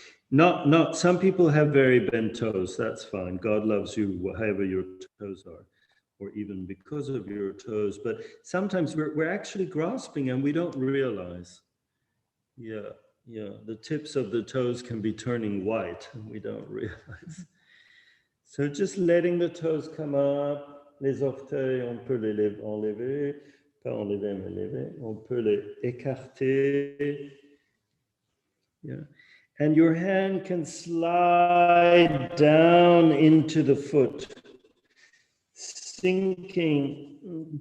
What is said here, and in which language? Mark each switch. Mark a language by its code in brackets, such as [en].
[en] Not some people have very bent toes. That's fine. God loves you, however your toes are, or even because of your toes. But sometimes we're actually grasping and we don't realize. Yeah. The tips of the toes can be turning white and we don't realize. So just letting the toes come up, [fr] les orteils, on peut les enlever, pas enlever, mais lever, on peut les écarter. [en] Yeah. And your hand can slide down into the foot, sinking.